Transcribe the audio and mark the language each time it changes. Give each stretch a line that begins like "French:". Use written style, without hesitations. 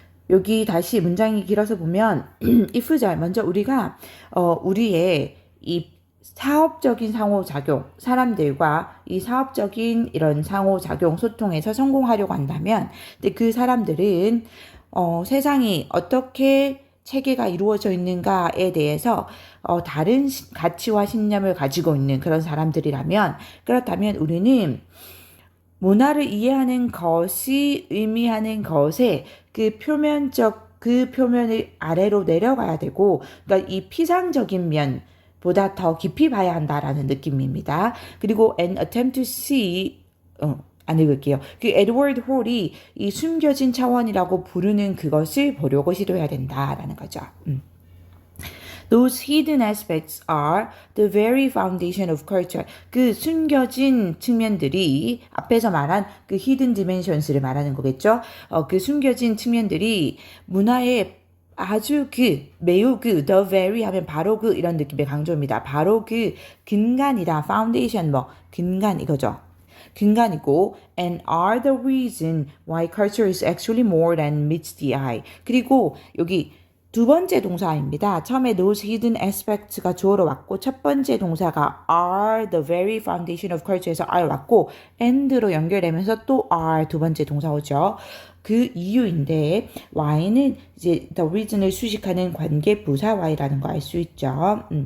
Korean: 여기 다시 문장이 길어서 보면 if절 먼저 우리가 우리의 이 사업적인 상호작용, 사람들과 이 사업적인 이런 상호작용, 소통에서 성공하려고 한다면, 근데 그 사람들은 세상이 어떻게 체계가 이루어져 있는가에 대해서 다른 가치와 신념을 가지고 있는 그런 사람들이라면, 그렇다면 우리는 문화를 이해하는 것이 의미하는 것에 그 표면을 아래로 내려가야 되고, 그러니까 이 피상적인 면보다 더 깊이 봐야 한다라는 느낌입니다. 그리고
English: an attempt to see,
Korean: 안 읽을게요. 그 에드워드 홀이 이 숨겨진 차원이라고 부르는 그것을 보려고 시도해야 된다라는 거죠.
English: Those hidden aspects are the very foundation of culture.
Korean: 그 숨겨진 측면들이 앞에서 말한 그
English: hidden dimensions를
Korean: 말하는 거겠죠. 그 숨겨진 측면들이 문화의 아주 매우 the very 하면 바로 이런 느낌의 강조입니다. 바로 근간이다. foundation 근간 이거죠. 근간이고
English: and are the reason why culture is actually more than meets the eye.
Korean: 그리고 여기 두 번째 동사입니다. 처음에
English: those hidden aspects가
Korean: 주어로 왔고 첫 번째 동사가
English: are the very foundation of culture에서
Korean: are 왔고 and로 연결되면서 또 are 두 번째 동사 오죠. 그 이유인데 y는 이제 the reason을 수식하는 관계 부사 y라는 거 알 수 있죠.